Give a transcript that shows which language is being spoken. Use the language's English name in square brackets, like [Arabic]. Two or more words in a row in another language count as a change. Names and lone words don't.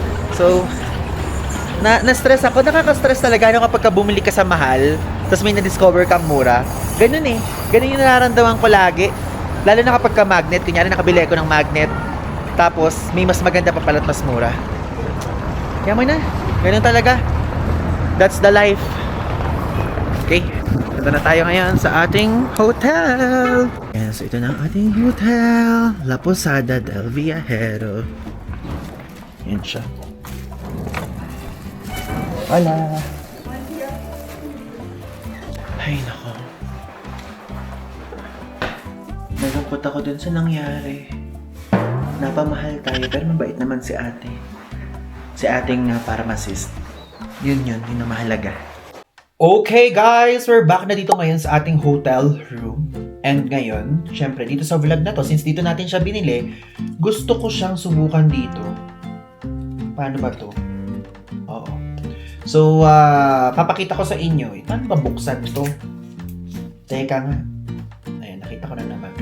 [Filipino] So, na-stress ako. Nakaka-stress talaga no, kapag bumili ka sa mahal, tapos may na-discover kang mura. Ganun eh. Ganun yung nararamdaman ko lagi. Lalo na kapag magnet. Kunyari, nakabili ako ng magnet. Tapos, may mas maganda pa pala at mas mura. Kaya mo na. Ganun talaga. [English] That's the life. Okay. [Filipino] Punta na tayo ngayon sa ating hotel. Ayan, so ito na ang ating hotel. La Posada del Viajero. Yan siya. Hola. Ay, nako. Nalungkot ako dun sa nangyari. Napamahal tayo, pero mabait naman si ate. Si ating pharmacist. Yun yung mahalaga. [English] Okay guys, we're back [Filipino] na dito ngayon sa ating [English] hotel room. [Filipino] And ngayon, syempre dito sa vlog na to, since dito natin siya binili, gusto ko siyang subukan dito. Paano ba to? Oo. So, papakita ko sa inyo. Paano ba buksan to? Teka nga. Ayan, nakita ko na naman.